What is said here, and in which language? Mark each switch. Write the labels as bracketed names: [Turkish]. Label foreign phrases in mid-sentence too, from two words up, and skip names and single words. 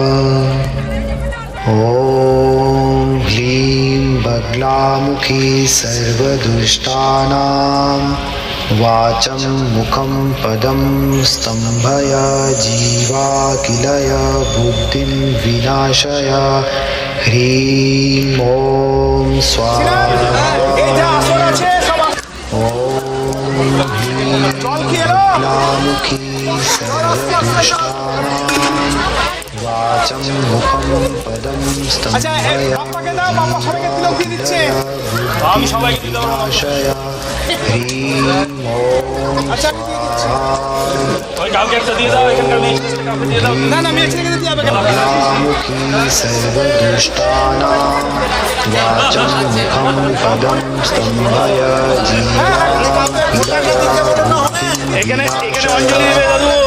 [Sanskrit] ॐ ह्रीं बगलामुखी सर्वदुष्टानां वाचं मुखं पदं स्तम्भय जीवा किलय बुद्धिं विनाशय ह्रीं ॐ स्वाहा ॐ ह्रीं बगलामुखी सर्वदुष्टानां वाचं मुखं पदं स्तम्भय [Bangla] আমি সবাইকে দিলাম [Sanskrit] विनाशय ह्रीं ॐ [Bangla] ওই কাউকে একটা দিয়ে দাও এখানকার মেয়েকে কাউকে দিয়ে দাও না না আমি এখানে দিয়ে যাবে কেন [Sanskrit] बगलामुखी सर्वदुष्टानां वाचं मुखं पदं स्तम्भय जीवा [Bangla] এখানে এখানে অঞ্জলি দেবে দাদু